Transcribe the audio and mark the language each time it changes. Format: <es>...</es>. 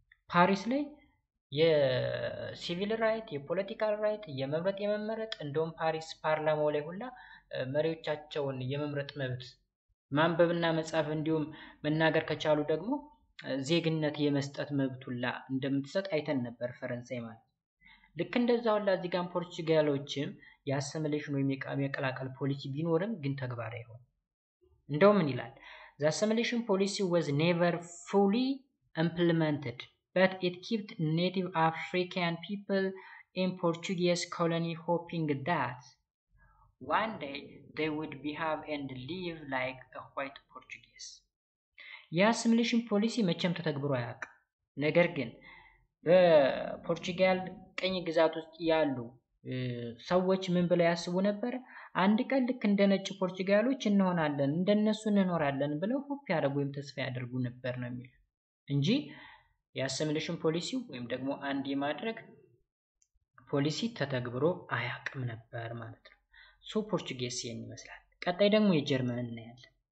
<am>ፓሪስ ላይ የሲቪል ራይት፣ የፖለቲካል ራይት፣ የመምረጥ የመመረጥ እንደውም ፓሪስ ፓርላማው ላይ ሁላ መሪዎቻቸውን የመምረጥ መብት ማንበብና መጻፍ እንዲሁም መናገር ከቻሉ ደግሞ ዜግነት የመስጠት መብት ሁላ እንደምትሰጥ አይተን ነበር ፈረንሳይ ማለት። ልክ እንደዛ ሁላ እዚህ ጋር ፖርቹጋሎችም የአሰሚሌሽን ወይም የመቀላቀል ፖሊሲ ቢኖርም ግን ተግባራዊ አይሆንም። እንደውም ምን ይላል?</am> <en>The assimilation policy was never fully implemented, but it kept native African people in Portuguese colony hoping that one day they would behave and live like a white Portuguese.</en> <am>የአሲሚሌሽን ፖሊሲ መቼም ተተግብሮ አያውቅም። ነገር ግን በፖርቹጋል ቅኝ ግዛት ውስጥ ያሉ ሰዎች ምን ብለው ያስቡ ነበር? አንድ ቀን ልክ እንደ ነጭ ፖርቹጋሎች እንሆናለን፣ እንደነሱ እንኖራለን ብለው ሆፕ ያደርጉ ወይም ተስፋ ያደርጉ ነበር ነው የሚለው እንጂ የአሲሚሌሽን ፖሊሲው ወይም ደግሞ አንድ የማድረግ ፖሊሲ ተተግብሮ አያውቅም ነበር ማለት ነው። ሶ ፖርቹጌስ ይመስላል። ቀጣይ ደግሞ የጀርመን እናያለን።</am>